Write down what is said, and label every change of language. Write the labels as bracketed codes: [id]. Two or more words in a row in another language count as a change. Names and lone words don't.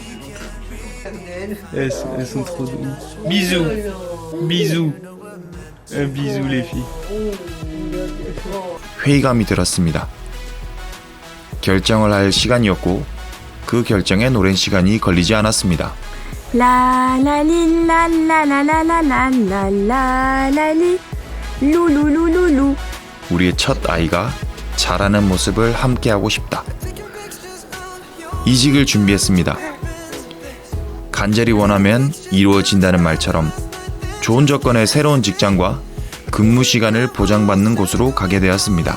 [fr] Elles sont trop douces. Bisous. Bisous. Un bisou les filles. [ko] 회의감이 들었습니다. 결정을 할 시간이었고 그 결정엔 오랜 시간이 걸리지 않았습니다. La la li la la la la la la la la la li 루루루루루. 우리의 첫 아이가 자라는 모습을 함께하고 싶다. 이직을 준비했습니다. 간절히 원하면 이루어진다는 말처럼 좋은 조건의 새로운 직장과 근무 시간을 보장받는 곳으로 가게 되었습니다.